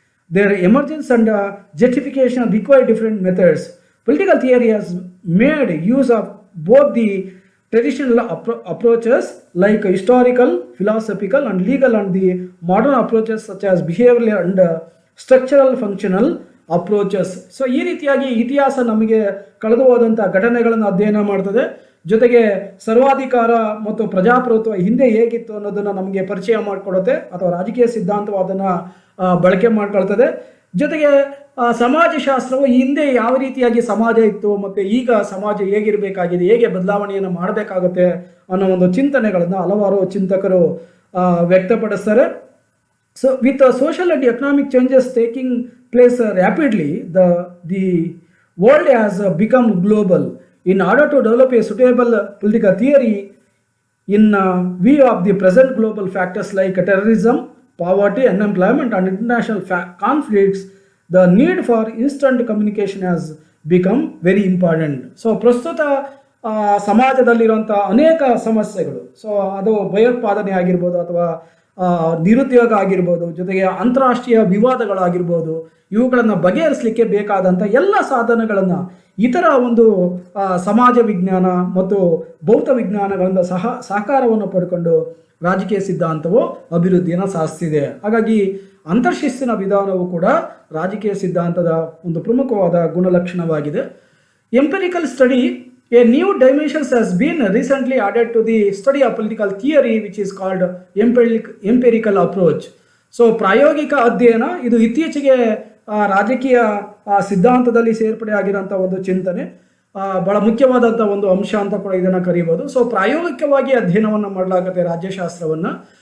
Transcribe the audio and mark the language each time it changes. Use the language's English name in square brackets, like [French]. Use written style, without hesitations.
[English] Their emergence and justification require different methods. Political theory has made use of both the traditional approaches like historical, philosophical and legal, and the modern approaches such as behavioral and structural functional approaches. [Kannada] So ಈ ರೀತಿಯಾಗಿ ಇತಿಹಾಸ ನಮಗೆ ಕಳೆದು ಹೋದಂಥ ಘಟನೆಗಳನ್ನು ಅಧ್ಯಯನ ಮಾಡ್ತದೆ. ಜೊತೆಗೆ ಸರ್ವಾಧಿಕಾರ ಮತ್ತು ಪ್ರಜಾಪ್ರಭುತ್ವ ಹಿಂದೆ ಹೇಗಿತ್ತು ಅನ್ನೋದನ್ನು ನಮಗೆ ಪರಿಚಯ ಮಾಡಿಕೊಡುತ್ತೆ, ಅಥವಾ ರಾಜಕೀಯ ಸಿದ್ಧಾಂತವು ಅದನ್ನು ಬಳಕೆ ಮಾಡ್ಕೊಳ್ತದೆ. ಜೊತೆಗೆ ಸಮಾಜಶಾಸ್ತ್ರವು ಹಿಂದೆ ಯಾವ ರೀತಿಯಾಗಿ ಸಮಾಜ ಇತ್ತು ಮತ್ತು ಈಗ ಸಮಾಜ ಹೇಗಿರಬೇಕಾಗಿದೆ, ಹೇಗೆ ಬದಲಾವಣೆಯನ್ನು ಮಾಡಬೇಕಾಗುತ್ತೆ ಅನ್ನೋ ಒಂದು ಚಿಂತನೆಗಳನ್ನು ಹಲವಾರು ಚಿಂತಕರು ವ್ಯಕ್ತಪಡಿಸ್ತಾರೆ. [English] So with social and economic changes taking place rapidly, the world has become global. In order to develop a suitable political theory in view of the present global factors like terrorism, poverty, unemployment and international conflicts, the need for instant communication has become very important. [Kannada] So ಪ್ರಸ್ತುತ ಸಮಾಜದಲ್ಲಿರುವಂಥ ಅನೇಕ ಸಮಸ್ಯೆಗಳು, so ಅದು ಭಯೋತ್ಪಾದನೆ ಆಗಿರ್ಬೋದು ಅಥವಾ ನಿರುದ್ಯೋಗ ಆಗಿರ್ಬೋದು, ಜೊತೆಗೆ ಅಂತಾರಾಷ್ಟ್ರೀಯ ವಿವಾದಗಳಾಗಿರ್ಬೋದು, ಇವುಗಳನ್ನು ಬಗೆಹರಿಸಲಿಕ್ಕೆ ಬೇಕಾದಂಥ ಎಲ್ಲ ಸಾಧನಗಳನ್ನು ಇತರ ಒಂದು ಸಮಾಜ ವಿಜ್ಞಾನ ಮತ್ತು ಭೌತ ವಿಜ್ಞಾನಗಳಿಂದ ಸಹಕಾರವನ್ನು ಪಡ್ಕೊಂಡು ರಾಜಕೀಯ ಸಿದ್ಧಾಂತವು ಅಭಿವೃದ್ಧಿಯನ್ನು ಸಾಧಿಸಿದೆ. ಹಾಗಾಗಿ ಅಂತರ್ಶಿಸ್ತಿನ ವಿಧಾನವು ಕೂಡ ರಾಜಕೀಯ ಸಿದ್ಧಾಂತದ ಒಂದು ಪ್ರಮುಖವಾದ ಗುಣಲಕ್ಷಣವಾಗಿದೆ. [English] Empirical study, a new dimension has been recently added to the study of political theory, which is called empirical approach. [Kannada] So ಪ್ರಾಯೋಗಿಕ ಅಧ್ಯಯನ ಇದು ಇತ್ತೀಚೆಗೆ ರಾಜಕೀಯ ಸಿದ್ಧಾಂತದಲ್ಲಿ ಸೇರ್ಪಡೆ ಆಗಿರೋಂಥ ಒಂದು ಚಿಂತನೆ, ಬಹಳ ಮುಖ್ಯವಾದಂಥ ಒಂದು ಅಂಶ ಅಂತ ಕೂಡ ಇದನ್ನು ಕರೀಬೋದು. ಸೊ ಪ್ರಾಯೋಗಿಕವಾಗಿ ಅಧ್ಯಯನವನ್ನು ಮಾಡಲಾಗುತ್ತೆ ರಾಜ್ಯಶಾಸ್ತ್ರವನ್ನು.